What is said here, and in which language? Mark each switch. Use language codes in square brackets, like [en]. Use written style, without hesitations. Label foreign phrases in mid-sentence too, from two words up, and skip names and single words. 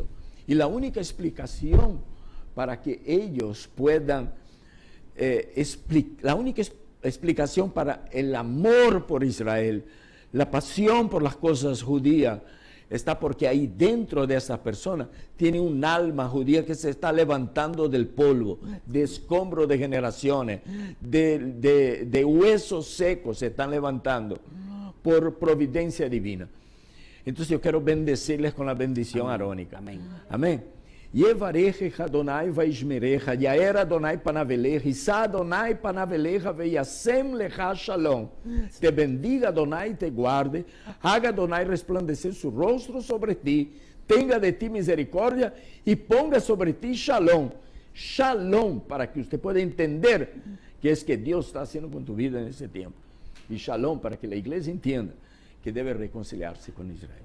[es] Y la única explicación para que ellos puedan, la única explicación para el amor por Israel, la pasión por las cosas judías, está porque ahí dentro de esas personas tiene un alma judía que se está levantando del polvo, de escombros de generaciones, de huesos secos se están levantando por providencia divina. Entonces yo quiero bendecirles con la bendición arónica. Amén. Amén. [he] יברכך אדוני וישמרך, יאר אדוני פניו אליך, ישא אדוני פניו אליך וישם לך שלום. [es] Te bendiga Adonai y te guarde, haga Adonai resplandecer su rostro sobre ti, tenga de ti misericordia y ponga sobre ti shalom. Shalom, para que usted pueda entender qué es que Dios está haciendo con tu vida en ese tiempo. Y shalom, para que la iglesia entienda que debe reconciliarse con Israel.